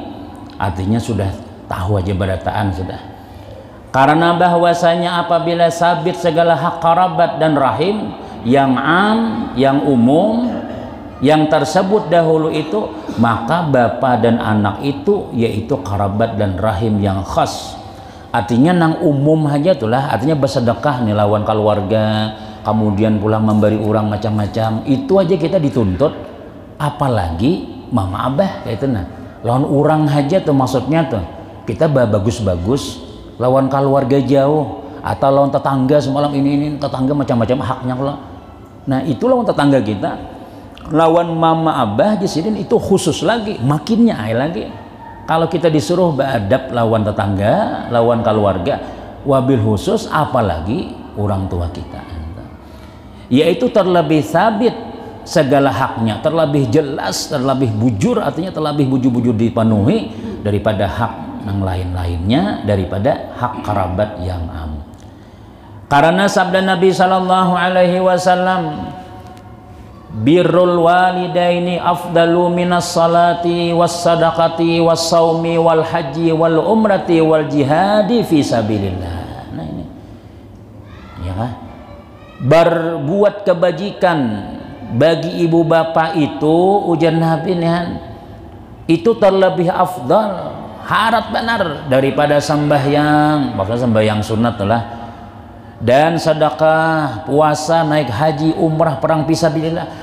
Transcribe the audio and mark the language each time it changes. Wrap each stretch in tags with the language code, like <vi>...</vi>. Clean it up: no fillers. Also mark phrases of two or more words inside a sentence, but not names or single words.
<id>Artinya sudah tahu aja berataan sudah. Karena bahwasanya apabila sabit segala hak kerabat dan rahim yang am, yang umum, yang tersebut dahulu itu, maka bapak dan anak itu yaitu kerabat dan rahim yang khas.</id> <bjn>Artinya nang umum aja itulah, artinya bersedekah nih lawan keluarga, kemudian pulang memberi orang macam-macam, itu aja kita dituntut, apalagi mama abah kayak itu. Nah lawan orang aja tuh, maksudnya tuh kita bagus-bagus lawan keluarga jauh atau lawan tetangga semalam ini tetangga macam-macam haknya lah. Nah itu lawan tetangga kita, lawan mama abah jisidin itu khusus lagi, makinnya lagi.</bjn> <id>Kalau kita disuruh beradab lawan tetangga, lawan keluarga,</id> <ar>وبالخصوص</ar> <id>apalagi orang tua kita, yaitu terlebih sabit segala haknya, terlebih jelas, terlebih bujur, artinya terlebih bujur-bujur dipenuhi daripada hak yang lain-lainnya, daripada hak kerabat yang am. Karena sabda Nabi</id> <ar>صلى الله عليه وسلم، بر الوالدين أفضل من الصلاة والصدقة والصوم والحج والعمرة والجهاد في سبيل الله.</ar> <id>Nah ini ya kan, berbuat kebajikan bagi ibu bapak itu, ujar Nabi nih, itu terlebih afdal, harap benar daripada sembahyang, maksudnya sembahyang sunat lah, dan sedekah, puasa, naik haji, umrah, perang fisabilillah.</id>